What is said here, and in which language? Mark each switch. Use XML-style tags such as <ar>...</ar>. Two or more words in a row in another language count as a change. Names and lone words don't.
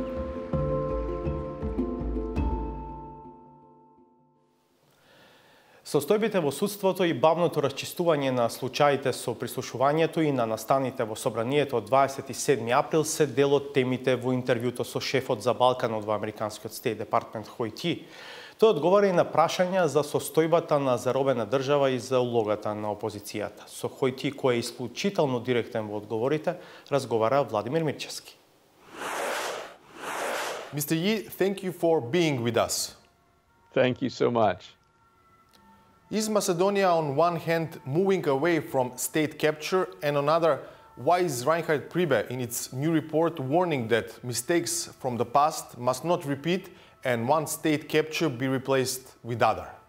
<mk>Состојбите во судството и бавното расчистување на случаите со прислушувањето и на настаните во собранието од 27 април се дел од темите во интервјуто со шефот за Балканот во американскиот Стейт Департмент Хојти. Тој одговара и на прашања за состојбата на заробена држава и за улогата на опозицијата. Со Хојти, кој е исклучително директен во одговорите, разговара Владимир Мирчевски.</mk> <en>Mr. Yi, thank you for being with us. Thank you so much. Is Macedonia on one hand moving away from state capture and on other, why is Reinhard Priebe in its new report warning that mistakes from the past must not repeat and one state capture be replaced with other?</en>